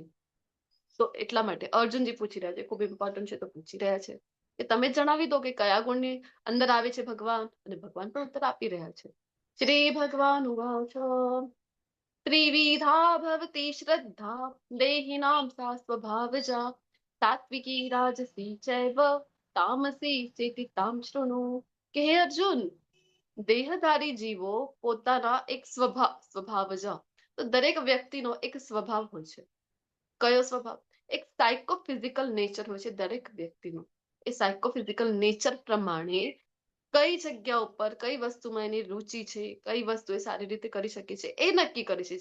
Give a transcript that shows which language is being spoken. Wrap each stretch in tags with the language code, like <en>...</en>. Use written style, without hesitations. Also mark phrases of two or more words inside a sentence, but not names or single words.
<gu>તો એટલા માટે અર્જુનજી પૂછી રહ્યા છે, ખૂબ ઇમ્પોર્ટન્ટ છે તો પૂછી રહ્યા છે કે તમે જણાવી દો કે કયા ગુણની અંદર આવે છે ભગવાન. અને ભગવાન પણ ઉત્તર આપી રહ્યા છે.</gu> <sa>શ્રી ભગવાન ઉવાચ ત્રિવિધા ભવતી શ્રદ્ધા દેહિનાં सा स्वभावजा सात्विकी राजसी चैव तामसी चेति तां शृणु.</sa> <gu>કે હે અર્જુન, દેહધારી જીવો પોતાના એક સ્વભાવજા, તો દરેક વ્યક્તિનો એક સ્વભાવ હોય છે. કયો સ્વભાવ? એક</gu> <en>psychophysical nature</en> <gu>હોય છે દરેક વ્યક્તિનું. એ</gu> <en>psychophysical nature</en> <gu>પ્રમાણે કઈ જગ્યા ઉપર કઈ વસ્તુમાં એની રુચિ છે, કઈ વસ્તુ એ સારી રીતે કરી શકે છે, એ નક્કી કરે છે.</gu>